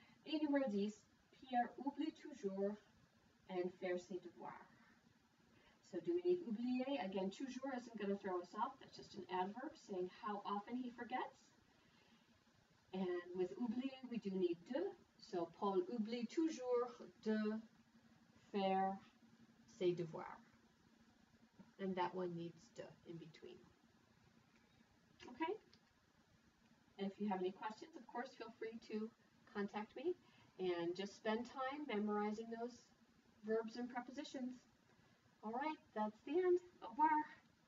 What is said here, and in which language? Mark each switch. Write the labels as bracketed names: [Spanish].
[French] Et numéro 10, Pierre oublie toujours and faire ses devoirs. [English] So do we need oublier? Again, toujours isn't going to throw us off. That's just an adverb saying how often he forgets. And with oublier, we do need de. [French] So Paul oublie toujours de faire ses devoirs. [English] And that one needs de in between. Okay? And if you have any questions, of course, feel free to contact me. And just spend time memorizing those verbs and prepositions. All right, that's the end. [French] Au revoir.